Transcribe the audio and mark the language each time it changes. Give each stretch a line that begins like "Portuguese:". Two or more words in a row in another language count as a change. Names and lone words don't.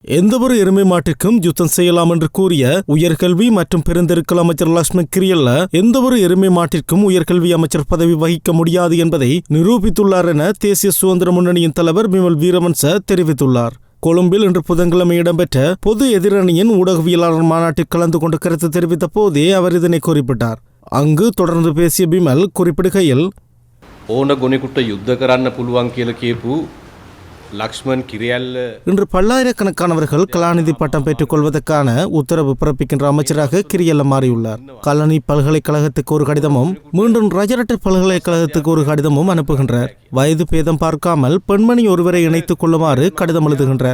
Tamil: எந்தவொரு எருமை மாட்டிற்கும் யுத்தம் செய்யலாம் என்று கூறிய உயர்கல்வி மற்றும் பெருந்தெருக்கள் அமைச்சர் லக்ஷ்மண் கிரியல்ல எந்தவொரு எருமை மாட்டிற்கும் உயர்கல்வி அமைச்சர் பதவி வகிக்க முடியாது என்பதை நிரூபித்துள்ளார் என தேசிய சுதந்திர முன்னணியின் தலைவர் பிமல் வீரவன்ச தெரிவித்துள்ளார். கொழும்பில் இன்று புதன்கிழமை இடம்பெற்ற பொது எதிரணியின் ஊடகவியலாளர் மாநாட்டில் கலந்து கொண்டு கருத்து தெரிவித்த போதே அவர் இதனை குறிப்பிட்டார். அங்கு தொடர்ந்து பேசிய பிமல் குறிப்பிடுகையில்,
Sinhala: ඕන ගොනෙකුට යුද්ධ කරන්න පුළුවන් කියලා කියපු லக்ஷ்மண் கிரியல்ல
Tamil: இன்று பல்லாயிரக்கணக்கானவர்கள் கலாநிதி பட்டம் பெற்றுக் கொள்வதற்கான உத்தரவு பிறப்பிக்கின்ற அமைச்சராக கிரியல்ல மாறியுள்ளார். கலனி பல்கலைக்கழகத்துக்கு ஒரு கடிதமும் மீண்டும் ரஜரட்ட பல்கலைக்கழகத்துக்கு ஒரு கடிதமும் அனுப்புகின்றார். வயது பேதம் பார்க்காமல் பெண்மணி ஒருவரை இணைத்துக் கொள்ளுமாறு கடிதம் எழுதுகின்றார்.